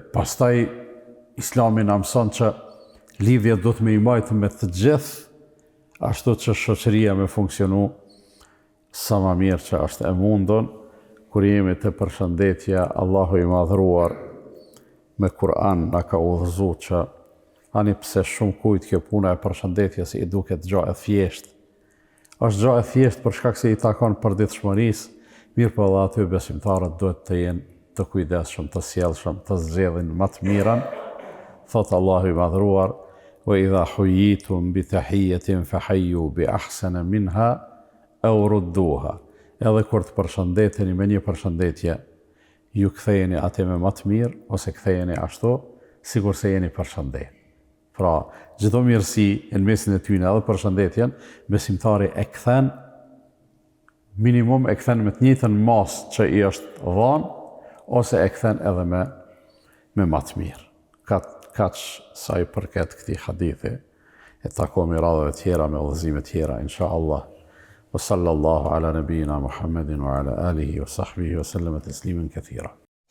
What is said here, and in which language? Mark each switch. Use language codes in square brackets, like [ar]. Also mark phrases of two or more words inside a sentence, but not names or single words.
[sq] Pastaj Islami na mëson që lidhjet do të me i majtë me të gjithë ashtu që shoqëria me funksionu sa ma mirë që është e mundon, kur jemi të përshëndetja, Allahu i madhruar me Kur'an na ka udhëzu që ani pse shumë kujt kjo puna e përshëndetjes i duket gjë e thjeshtë. Është gjë e thjeshtë për shkak se i takon përditshmërisë, mirë po edhe aty besimtarët duhet të jenë të kujdesshëm, të sjellshëm, të zgjedhin më të mirën. Thot Allahu i madhruar: [ar] "وإذا حييتم بتحية فحيوا بأحسن منها أو ردوها." [sq] Edhe kur të përshëndeteni me një përshëndetje, ju kthejeni atë me më të mirë ose kthejeni ashtu sikur se jeni përshëndet. Pra, gjitho mirësi në mesin e tyne edhe përshëndetjen, besimtari e kthen, minimum e kthen me të njëjtën mas që i është dhanë, ose e kthen edhe me më të mirë. Kaq sa i përket këtij hadithi, e takomi radhave tjera me udhëzime tjera, inshallah. [ar] وصلى الله على نبينا محمد وعلى آله وصحبه وسلم تسليما كثيرا.